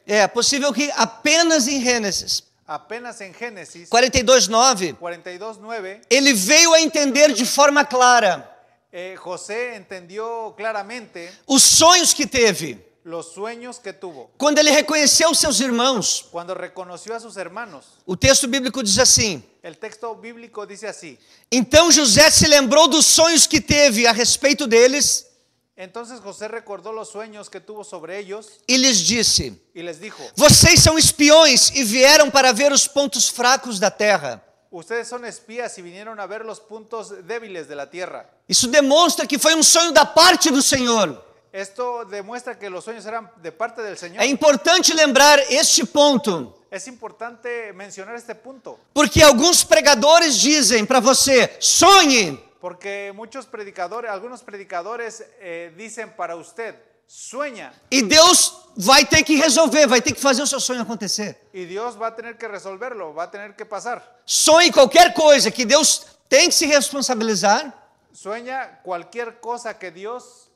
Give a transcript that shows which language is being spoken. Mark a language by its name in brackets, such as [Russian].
[Portuguese] é possível que apenas em Gênesis [Spanish] apenas en Génesis [Portuguese] 42, 9, [Spanish] 42, 9, [Portuguese] ele veio a entender de forma clara [Spanish] José entendió claramente [Portuguese] os sonhos que teve [Spanish] los sueños que tuvo. [Portuguese] quando ele reconheceu seus irmãos. [Spanish] Cuando reconoció a sus hermanos, [Portuguese] O texto bíblico diz assim: [Spanish] el texto bíblico dice así: [Portuguese] então José se lembrou dos sonhos que teve a respeito deles [Spanish] entonces José recordó los sueños que tuvo sobre ellos [Portuguese] e lhes disse: [Spanish] y les dijo: [Portuguese] vocês são espiões e vieram para ver os pontos fracos da terra. [Spanish] ustedes son espías y vinieron a ver los puntos débiles de la tierra. [Portuguese] Isso demonstra que foi um sonho da parte do Senhor. [Spanish] Esto demuestra que los sueños eran de parte del Señor. [Portuguese] É importante lembrar este ponto, [Spanish] Es importante mencionar este punto, [Portuguese] porque alguns pregadores dizem para você: sonhe, [Spanish] porque algunos predicadores dicen para usted: sueña, [Portuguese] e Deus vai ter que resolver, vai ter que fazer o seu sonho acontecer. [Spanish] y Dios va a tener que resolverlo, va a tener que pasar. [Portuguese] Sonhe qualquer coisa que Deus tem que se responsabilizar, [Spanish] Sueña cualquier cosa que Dios